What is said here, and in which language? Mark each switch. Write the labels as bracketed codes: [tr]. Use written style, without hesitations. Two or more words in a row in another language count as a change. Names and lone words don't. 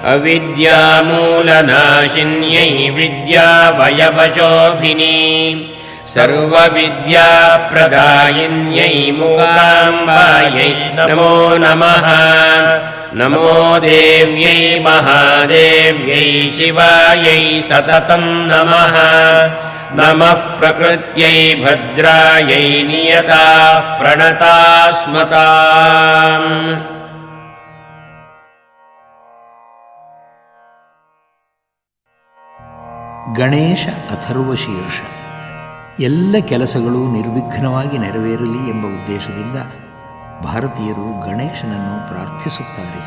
[sa] अविद्यामूलनाशिन्यै विद्यावयवशोभिनी सर्वविद्याप्रदायिन्यै मूकाम्बायै नमो नमः। नमो देव्यै महादेव्यै शिवायै सततं नमः। नमः प्रकृत्यै भद्रायै नियताः प्रणतास्मताम्। [kn] ಗಣೇಶ ಅಥರ್ವಶೀರ್ಷ. ಎಲ್ಲ ಕೆಲಸಗಳು ನಿರ್ವಿಘ್ನವಾಗಿ ನೆರವೇರಲಿ ಎಂಬ ಉದ್ದೇಶದಿಂದ ಭಾರತೀಯರು ಗಣೇಶನನ್ನು ಪ್ರಾರ್ಥಿಸುತ್ತಾರೆ.